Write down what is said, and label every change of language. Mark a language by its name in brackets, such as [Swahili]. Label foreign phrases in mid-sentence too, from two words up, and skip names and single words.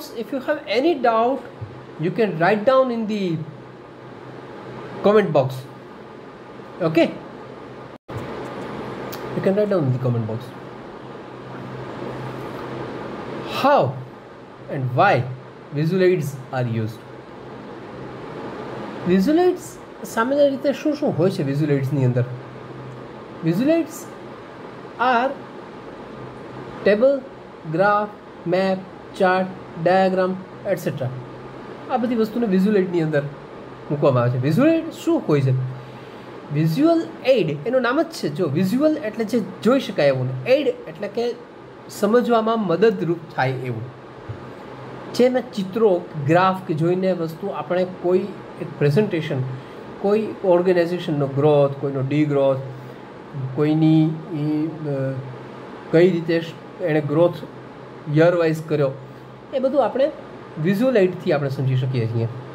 [English] If you have any doubt, you can write down in the comment box. Okay? You can write down in the comment box. How and why visual aids are used? Visual aids [Gujarati] સામાન્ય રીતે શું હોય છે [English] visual aids [Gujarati] ની અંદર? [English] Visual aids are table, graph, map, chart, diagram, etc. [Gujarati] આ બધી વસ્તુને [English] visual aid [Gujarati] ની અંદર મૂકવામાં આવે છે. [English] visual aid [Gujarati] શું હોય છે? [English] visual aid [Gujarati] એનું નામ જ છે. જો visual એટલે જે જોઈ શકાય એવું, aid એટલે કે સમજવામાં મદદરૂપ થાય એવું. જેમાં ચિત્રો, ગ્રાફ કે જોઈને વસ્તુ આપણે કોઈ એક પ્રેઝન્ટેશન, કોઈ ઓર્ગેનાઇઝેશનનો ગ્રોથ, કોઈનો ડીગ્રોથ, કોઈની કઈ રીતે એણે [English] growth year wise [Gujarati] કર્યો, એ બધું આપણે [English] visual aidથી [Gujarati] આપણે સમજી શકીએ છીએ.